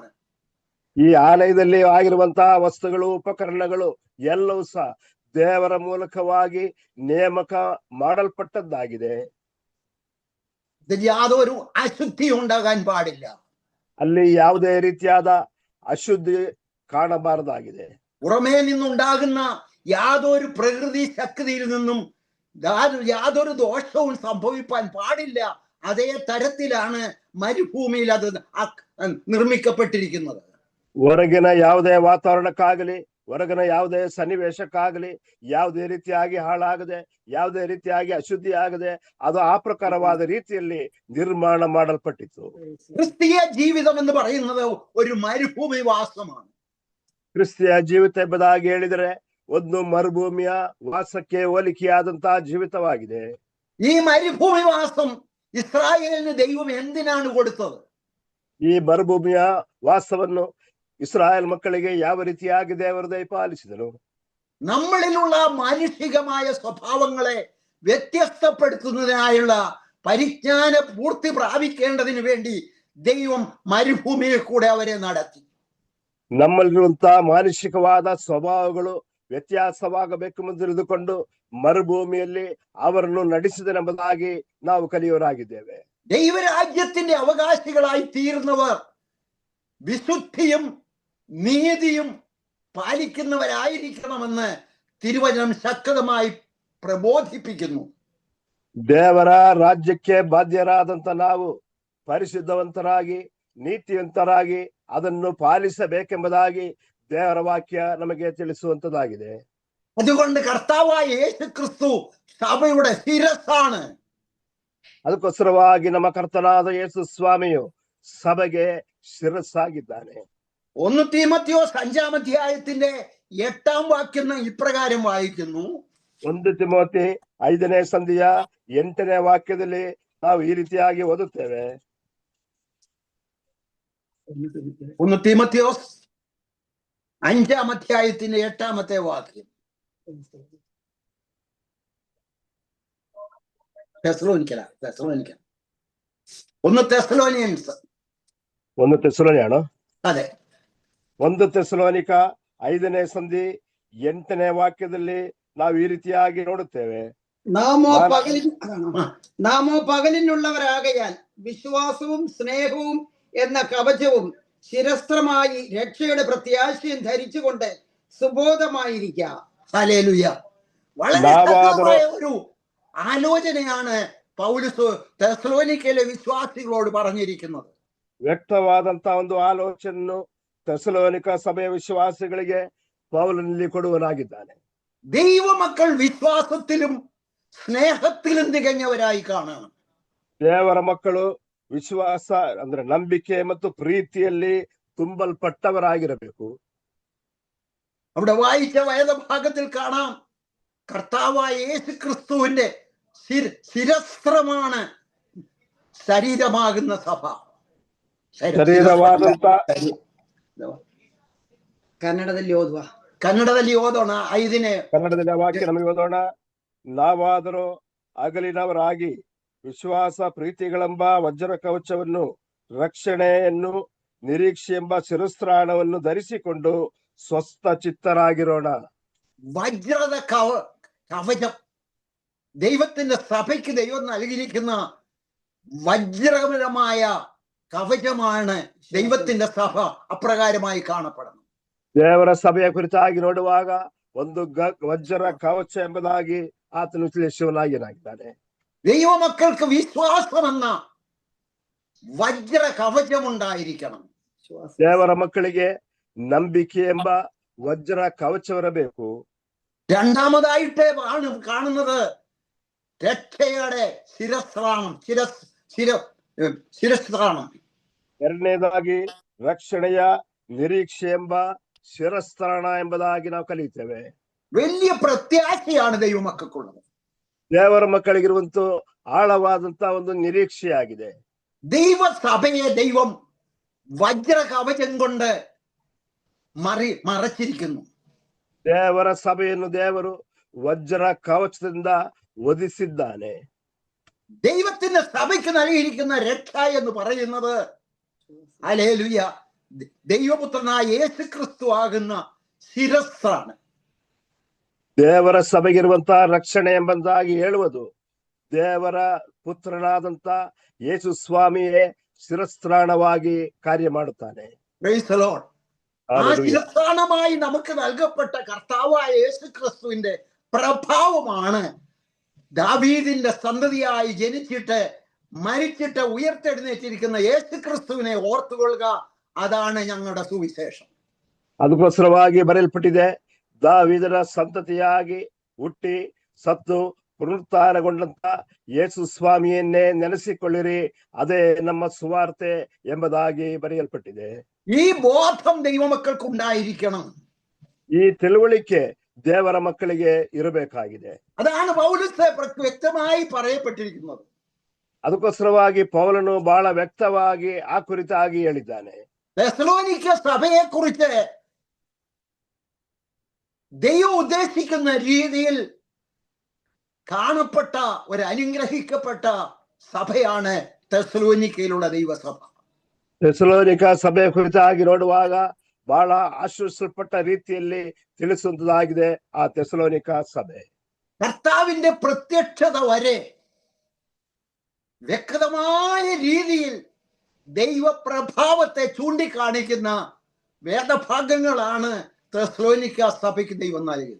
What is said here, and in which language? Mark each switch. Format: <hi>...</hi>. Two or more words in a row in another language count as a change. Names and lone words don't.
<kn>ಈ ಆಲಯದಲ್ಲಿ ಆಗಿರುವಂತಹ ವಸ್ತುಗಳು ಉಪಕರಣಗಳು ಎಲ್ಲವೂ ಸಹ ದೇವರ ಮೂಲಕವಾಗಿ ನೇಮಕ ಮಾಡಲ್ಪಟ್ಟದ್ದಾಗಿದೆ.</kn> <ml>ഇതിൽ യാതൊരു അശുദ്ധി ഉണ്ടാകാൻ പാടില്ല.</ml> <kn>ಅಲ್ಲಿ ಯಾವುದೇ ರೀತಿಯಾದ ಅಶುದ್ಧಿ ಕಾಣಬಾರದಾಗಿದೆ.</kn> <ml>പുറമേ നിന്നുണ്ടാകുന്ന യാതൊരു പ്രകൃതി ശക്തിയിൽ നിന്നും യാതൊരു ദോഷവും സംഭവിപ്പാൻ പാടില്ല. അതേ തരത്തിലാണ് മരുഭൂമിയിൽ അത് നിർമ്മിക്കപ്പെട്ടിരിക്കുന്നത്.</ml> <kn>ಹೊರಗಿನ ಯಾವುದೇ ವಾತಾವರಣಕ್ಕಾಗಲಿ ಹೊರಗಿನ ಯಾವುದೇ ಸನ್ನಿವೇಶಕ್ಕಾಗಲಿ ಯಾವುದೇ ರೀತಿಯಾಗಿ ಹಾಳಾಗದೆ ಯಾವುದೇ ರೀತಿಯಾಗಿ ಅಶುದ್ಧಿ ಆಗದೆ ಅದು ಆ ಪ್ರಕಾರವಾದ ರೀತಿಯಲ್ಲಿ ನಿರ್ಮಾಣ ಮಾಡಲ್ಪಟ್ಟಿತ್ತು.</kn> <ml>ക്രിസ്തീയ ജീവിതം എന്ന് പറയുന്നത് ഒരു മരുഭൂമി വാസമാണ്.</ml> <kn>ಕ್ರಿಸ್ತಿಯ ಜೀವಿತ ಎಂಬುದಾಗಿ ಹೇಳಿದರೆ ಒಂದು ಮರುಭೂಮಿಯ ವಾಸಕ್ಕೆ ಹೋಲಿಕೆಯಾದಂತಹ ಜೀವಿತವಾಗಿದೆ.</kn> <ml>ഈ മരുഭൂമി വാസം ഇസ്രായേലിന് ദൈവം എന്തിനാണ് കൊടുത്തത്?</ml> <kn>ಈ ಮರುಭೂಮಿಯ ವಾಸವನ್ನು ಇಸ್ರಾಯೇಲ್ ಮಕ್ಕಳಿಗೆ ಯಾವ ರೀತಿಯಾಗಿ ದೇವರು ದಯಪಾಲಿಸಿದನು?</kn> <ml>നമ്മളിലുള്ള മാനുഷികമായ സ്വഭാവങ്ങളെ വ്യത്യസ്തപ്പെടുത്തുന്നതിനായുള്ള പരിജ്ഞാന പൂർത്തി പ്രാപിക്കേണ്ടതിന് വേണ്ടി ദൈവം മരുഭൂമിയിൽ കൂടെ അവരെ നടത്തി.</ml> <kn>ನಮ್ಮಲ್ಲಿರುವಂತಹ ಮಾನಸಿಕವಾದ ಸ್ವಭಾವಗಳು ವ್ಯತ್ಯಾಸವಾಗಬೇಕೆಂದು ತಿಳಿದುಕೊಂಡು ಮರುಭೂಮಿಯಲ್ಲಿ ಅವರನ್ನು ನಡೆಸಿದನೆಂಬುದಾಗಿ ನಾವು ಕಲಿಯೋರಾಗಿದ್ದೇವೆ.</kn> <ml>ദൈവരാജ്യത്തിന്റെ അവകാശികളായി തീർന്നവർ വിശുദ്ധിയും നീതിയും പാലിക്കുന്നവരായിരിക്കണമെന്ന് തിരുവചനം ശക്തമായി പ്രബോധിപ്പിക്കുന്നു.</ml> <kn>ದೇವರ ರಾಜ್ಯಕ್ಕೆ ಬಾಧ್ಯರಾದಂತ ನಾವು ಪರಿಶುದ್ಧವಂತರಾಗಿ ನೀತಿವಂತರಾಗಿ ಅದನ್ನು ಪಾಲಿಸಬೇಕೆಂಬುದಾಗಿ ದೇವರ ವಾಕ್ಯ ನಮಗೆ ತಿಳಿಸುವಂತದ್ದಾಗಿದೆ.</kn> <ml>അതുകൊണ്ട് കർത്താവായ യേശു ക്രിസ്തു സഭയുടെ ശിരസ്സാണ്.</ml> <kn>ಅದಕ್ಕೋಸ್ಕರವಾಗಿ ನಮ್ಮ ಕರ್ತನಾದ ಯೇಸು ಸ್ವಾಮಿಯು ಸಭೆಗೆ ಶಿರಸ್ಸಾಗಿದ್ದಾನೆ.</kn> <ml>1 തീമോഥെയോസ് 5-ാം അധ്യായത്തിന്റെ 8-ാം വാക്യം ഇപ്രകാരം വായിക്കുന്നു.</ml> <kn>1 ತಿಮೋಥಿ 5ನೇ ಸಂಧಿಯ 8ನೇ ವಾಕ್ಯದಲ್ಲಿ ನಾವು ಈ ರೀತಿಯಾಗಿ ಓದುತ್ತೇವೆ.</kn> <ml>1 തീമോഥെയോസ് 5-ാം അധ്യായത്തിന്റെ 8-ാമത്തെ വാക്യം. തെസ്സലോനിക്കൻ 1 തെസ്സലോനിയൻസ്</ml> <kn>ಒಂದು ತೆಸಲೋನಿಯಾಣೋ</kn> <ml>അതെ.</ml> <kn>1 ತೆಸಲೋನಿಕ 5ನೇ ಸಂಧಿ 8ನೇ ವಾಕ್ಯದಲ್ಲಿ ನಾವು ಈ ರೀತಿಯಾಗಿ ನೋಡುತ್ತೇವೆ.</kn> <ml>നാമോ പകലിനുള്ളവരാകയാൽ വിശ്വാസവും സ്നേഹവും എന്ന കവചവും ശിരസ്ത്രമായി രക്ഷയുടെ പ്രത്യാശയും ധരിച്ചുകൊണ്ട് സുബോധമായിരിക്കുക. ഹല്ലേലൂയ. വളരെ ശക്തമായ ഒരു ആലോചനയാണ് പൗലോസ് തെസ്സലോനിക്കയിലെ വിശ്വാസികളോട് പറഞ്ഞിരിക്കുന്നത്.</ml> <kn>ವ್ಯಕ್ತವಾದಂತ ಒಂದು ಆಲೋಚನೆಯನ್ನು ತೆಸಲೋನಿಕ ಸಭೆಯ ವಿಶ್ವಾಸಿಗಳಿಗೆ ಪೌಲನಲ್ಲಿ ಕೊಡುವನಾಗಿದ್ದಾನೆ.</kn> <ml>ദൈവമക്കൾ വിശ്വാസത്തിലും സ്നേഹത്തിലും തികഞ്ഞവരായി കാണണം.</ml> <kn>ದೇವರ ಮಕ್ಕಳು ವಿಶ್ವಾಸ ಅಂದ್ರೆ ನಂಬಿಕೆ ಮತ್ತು ಪ್ರೀತಿಯಲ್ಲಿ ತುಂಬಲ್ಪಟ್ಟವರಾಗಿರಬೇಕು.</kn> <ml>അവിടെ വായിച്ച വേദഭാഗത്തിൽ കാണാം, കർത്താവായ യേശു ക്രിസ്തുവിന്റെ ശിരസ്ത്രമാണ് ശരീരമാകുന്ന സഭ.</ml> <kn>ಶರೀರವಾದಂತ ಕನ್ನಡದಲ್ಲಿ ಓದೋಣ. 5ನೇ ಕನ್ನಡದಲ್ಲಿ ವಾಕ್ಯ ನಮಗೆ ಓದೋಣ. ನಾವಾದರೂ ಹಗಲಿನವರಾಗಿ ವಿಶ್ವಾಸ ಪ್ರೀತಿಗಳೆಂಬ ವಜ್ರ ಕವಚವನ್ನು, ರಕ್ಷಣೆಯನ್ನು, ನಿರೀಕ್ಷೆ ಎಂಬ ಶಿರಸ್ತ್ರಾಣವನ್ನು ಧರಿಸಿಕೊಂಡು ಸ್ವಸ್ಥ ಚಿತ್ತರಾಗಿರೋಣ.</kn> <ml>വജ്രത കവചം, ദൈവത്തിന്റെ സഭയ്ക്ക് ദൈവം നൽകിയിരിക്കുന്ന വജ്രപരമായ കവചമാണ് ദൈവത്തിന്റെ സഭ. അപ്രകാരമായി കാണപ്പെടണം.</ml> <kn>ದೇವರ ಸಭೆಯ ಕುರಿತಾಗಿ ನೋಡುವಾಗ ಒಂದು ವಜ್ರ ಕವಚ ಎಂಬುದಾಗಿ ಆತನು ವಿಶ್ಲೇಷಣಾಗಿದ್ದಾನೆ.</kn> <ml>ദൈവമക്കൾക്ക് വിശ്വാസം എന്ന വജ്ര കവചമുണ്ടായിരിക്കണം.</ml> <kn>ದೇವರ ಮಕ್ಕಳಿಗೆ ನಂಬಿಕೆ ಎಂಬ ವಜ್ರ ಕವಚವಿರಬೇಕು.</kn> <ml>രണ്ടാമതായിട്ട് കാണുന്നത് രക്ഷയുടെ ശിരസ്ത്രാണം.</ml> <kn>ಎರಡನೇದಾಗಿ ರಕ್ಷಣೆಯ ನಿರೀಕ್ಷೆ ಎಂಬ ಶಿರಸ್ತ್ರಾಣ ಎಂಬುದಾಗಿ ನಾವು ಕಲಿಯುತ್ತೇವೆ.</kn> <ml>വലിയ പ്രത്യാശയാണ് ദൈവമക്കൾക്കുള്ളത്.</ml> <kn>ದೇವರ ಮಕ್ಕಳಿಗಿರುವಂತ ಆಳವಾದಂತ ಒಂದು ನಿರೀಕ್ಷೆಯಾಗಿದೆ.</kn> <ml>ദൈവ സഭയെ ദൈവം വജ്ര കവചം കൊണ്ട് മറച്ചിരിക്കുന്നു.</ml> <kn>ದೇವರ ಸಭೆಯನ್ನು ದೇವರು ವಜ್ರ ಕವಚದಿಂದ ಒದಿಸಿದ್ದಾನೆ.</kn> <ml>ദൈവത്തിന്റെ സഭയ്ക്ക് നൽകിയിരിക്കുന്ന രക്ഷ എന്ന് പറയുന്നത് ഹല്ലേലൂയ ദൈവപുത്രനായ യേശു ക്രിസ്തു ആകുന്ന ശിരസ്സാണ്.</ml> <kn>ದೇವರ ಸಭೆಗಿರುವಂತಹ ರಕ್ಷಣೆ ಎಂಬುದಾಗಿ ಹೇಳುವುದು ದೇವರ ಪುತ್ರನಾದಂತ ಯೇಸು ಸ್ವಾಮಿಯೇ ಶಿರಸ್ತ್ರಾಣವಾಗಿ ಕಾರ್ಯ ಮಾಡುತ್ತಾನೆ.</kn> <en>Praise the Lord.</en> <ml>ആ ശിരസ്ത്രാണമായി നമുക്ക് നൽകപ്പെട്ട കർത്താവായ യേശു ക്രിസ്തുവിന്റെ പ്രഭാവമാണ് ദാവീദിന്റെ സന്തതിയായി ജനിച്ചിട്ട് മരിച്ചിട്ട് ഉയർത്തെഴുന്നേറ്റിരിക്കുന്ന യേശു ക്രിസ്തുവിനെ ഓർത്തുകൊള്ളുക. അതാണ് ഞങ്ങളുടെ സുവിശേഷം.</ml> <kn>ಅದಕ್ಕೋಸ್ಕರವಾಗಿ ಬರೆಯಲ್ಪಟ್ಟಿದೆ, ದಾವೀದನ ಸಂತತಿಯಾಗಿ ಹುಟ್ಟಿ ಸತ್ತು ಪುನರುತ್ಥಾನಗೊಂಡಂತ ಯೇಸು ಸ್ವಾಮಿಯನ್ನೇ ನೆನೆಸಿಕೊಳ್ಳಿರಿ, ಅದೇ ನಮ್ಮ ಸುವಾರ್ತೆ ಎಂಬುದಾಗಿ ಬರೆಯಲ್ಪಟ್ಟಿದೆ.</kn> <ml>ഈ ബോധം ദൈവമക്കൾക്ക് ഉണ്ടായിരിക്കണം.</ml> <kn>ಈ ತಿಳುವಳಿಕೆ ದೇವರ ಮಕ್ಕಳಿಗೆ ಇರಬೇಕಾಗಿದೆ.</kn> <ml>അതാണ് പൗലോസ് വ്യക്തമായി പറയപ്പെട്ടിരിക്കുന്നത്.</ml> <kn>ಅದಕ್ಕೋಸ್ಕರವಾಗಿ ಪೌಲನು ಬಹಳ ವ್ಯಕ್ತವಾಗಿ ಆ ಕುರಿತಾಗಿ ಹೇಳಿದ್ದಾನೆ.</kn> <ml>തെസ്സലോനിക്ക സഭയെ കുറിച്ച് ദൈവം ഉദ്ദേശിക്കുന്ന രീതിയിൽ കാണപ്പെട്ട ഒരു അനുഗ്രഹിക്കപ്പെട്ട സഭയാണ് തെസ്സലോനിക്കയിലുള്ള ദൈവസഭ.</ml> <kn>ತೆಸಲೋನಿಕ ಸಭೆಯ ಕುರಿತಾಗಿ ನೋಡುವಾಗ ಬಹಳ ಆಶ್ರಯಿಸಲ್ಪಟ್ಟ ರೀತಿಯಲ್ಲಿ ತಿಳಿಸುವಂತದಾಗಿದೆ ಆ ತೆಸಲೋನಿಕ ಸಭೆ.</kn> <ml>കർത്താവിന്റെ പ്രത്യക്ഷത വരെ വ്യക്തമായ രീതിയിൽ ദൈവപ്രഭാവത്തെ ചൂണ്ടിക്കാണിക്കുന്ന വേദഭാഗങ്ങളാണ് തെസ്സലോനിക്ക സഭയ്ക്ക് ദൈവം നൽകിയത്.</ml>